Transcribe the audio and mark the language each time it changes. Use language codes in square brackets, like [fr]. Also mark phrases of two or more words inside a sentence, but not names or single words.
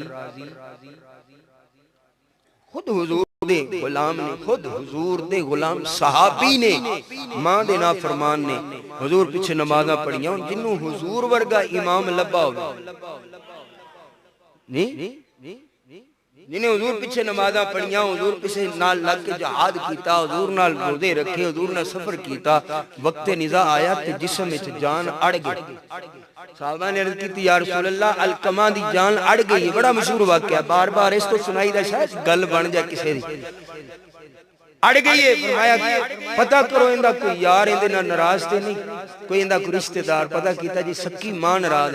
[pa] خود حضور دے غلام نے، خود حضور دے غلام صحابی نے ماں دے نافرمان نے حضور پیچھے نمازاں پڑھیاں، جنہوں حضور ورگا امام لبا ہوگا نہیں، جنہیں حضور پیچھے نمازاں پڑھیاں، حضور پیچھے نال لگ کے جہاد کیتا، حضور نال روزے رکھے، حضور نے سفر کیتا، وقت نزا آیا تے جسم وچ جان اڑ گئی۔ صحابہ نے عرض کی یا رسول اللہ علقمہ دی جان اڑ گئی، بڑا مشہور واقعہ، بار بار اس تو سنائی دا شاید گل بن جائے کسے دی، اڑ گئی ہے۔ فرمایا پتہ کرو اندہ کوئی یار اندے نہ ناراض تے نہیں، کوئی اندہ کوئی رشتہ دار، پتہ کیتا جی سکی ماں ناراض ہے۔